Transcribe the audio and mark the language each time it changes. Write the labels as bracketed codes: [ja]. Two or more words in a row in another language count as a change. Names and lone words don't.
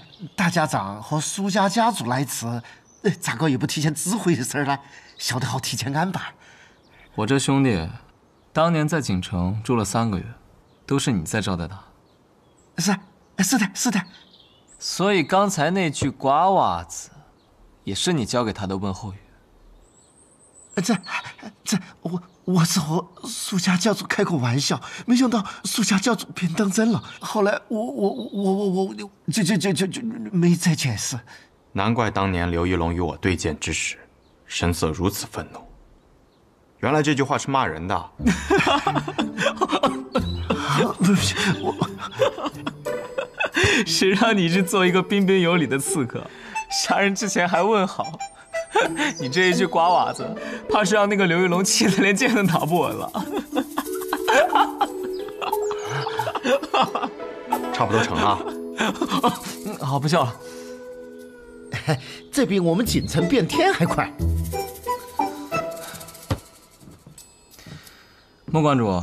[zh] 大家長和蘇家家族來此，咋個也不提前知會一聲呢？曉得好提前安排。我這兄弟，當年在錦城住了3個月，都是你在招待他。是的。所以剛才那句瓜娃子，也是你教給他的問候語。我是和蘇家教主開個玩笑，沒想到蘇家教主便當真了。後來我就沒再解釋。難怪當年劉玉龍與我對劍之時，神色如此憤怒。原來這句話是罵人的。不是我，誰讓你是做一個彬彬有禮的刺客，殺人之前還問好。你這一句瓜娃子，怕是讓那個劉玉龍氣得連劍都打不穩了。差不多成了。好，不笑了。這比我們錦城變天還快。穆館主，